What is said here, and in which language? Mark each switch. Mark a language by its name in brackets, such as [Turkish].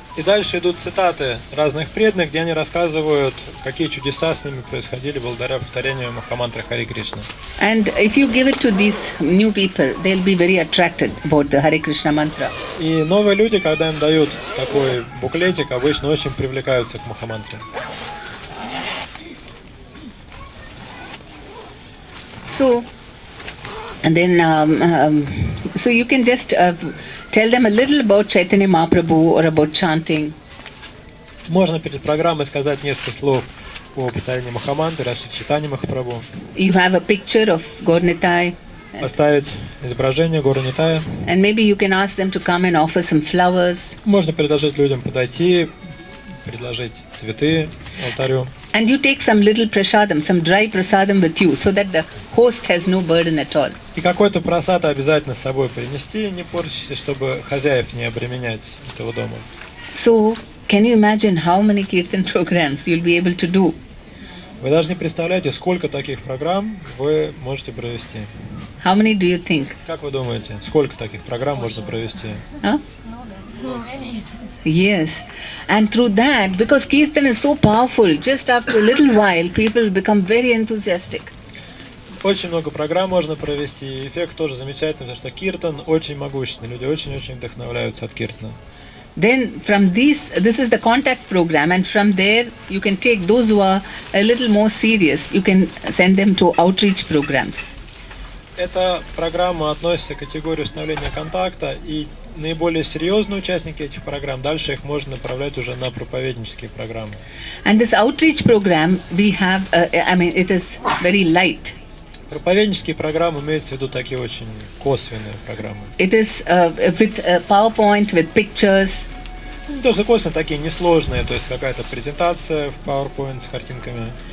[Russian] И дальше идут цитаты разных преданных, где они рассказывают, какие чудеса с ними происходили благодаря повторению Махамантры Харе Кришна. [English] And if you give it to these new people, they'll be very attracted about the Hare Krishna mantra. [Russian] И новые люди, когда им дают такой буклетик, обычно очень привлекаются к Махамантре. [English] So, and then, so you can just tell them a little about Chaitanya Mahaprabhu or about chanting. [Russian] Можно перед программой сказать несколько слов о повторении Махамантры, о Шри Чайтаньи Махапрабху. [English] You have a picture of Gaur-Nitai, [Russian] Поставить изображение Горы Нитая. [English] and maybe you can ask them to come and offer some flowers. [Russian] Можно предложить людям подойти, предложить цветы алтарю. [English] And you take some little prasadam, some dry prasadam with you, so that the host has no burden at all. [Russian] И какой-то просад обязательно с собой принести, не портите, чтобы хозяев не обременять этого дома. [English] So, can you imagine how many kirtan programs you'll be able to do? [Russian] Вы даже не представляете, сколько таких программ вы можете провести. [English] How many do you think? [Russian] Как вы думаете, сколько таких программ можно провести? Huh? [English] Yes, and through that, because kirtan is so powerful, just after a little while, people become very enthusiastic. [Russian] Очень много программ можно провести, и эффект тоже замечательный, потому что киртан очень могущественный, люди очень-очень вдохновляются от киртана. [English] Then from this is the contact program, and from there you can take those who are a little more serious, you can send them to outreach programs. [Russian] Эта программа относится к категории установления контакта, и наиболее серьезные участники этих программ, дальше их можно направлять уже на проповеднические программы. [English] And this outreach program, we have, it is very light. [Russian] Проповеднические программы имеются в виду такие очень косвенные программы. [English] It is with PowerPoint, with pictures. [Russian] Тоже косвенно такие несложные, то есть какая-то презентация в PowerPoint с картинками.